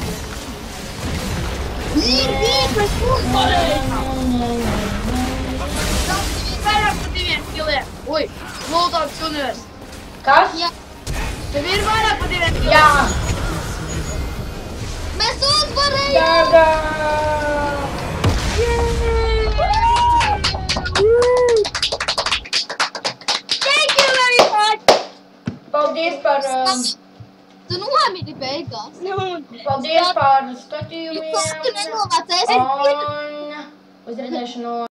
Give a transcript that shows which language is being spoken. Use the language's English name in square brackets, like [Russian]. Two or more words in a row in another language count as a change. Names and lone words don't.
[Latvian] Mēs uzvarējām! Vairāk par 2 kiliem. Ui, Moldotas universitāte. Kas? Jā. Tev ir vairāk par 2 kiliem. Jā. Mēs uzvarējām! Daga. [English] Thank you very much. [Latvian] Paldies par, Tu nomiri beigās. paldies par Tu skatījumiem nenovācies. un uz redzēšanos.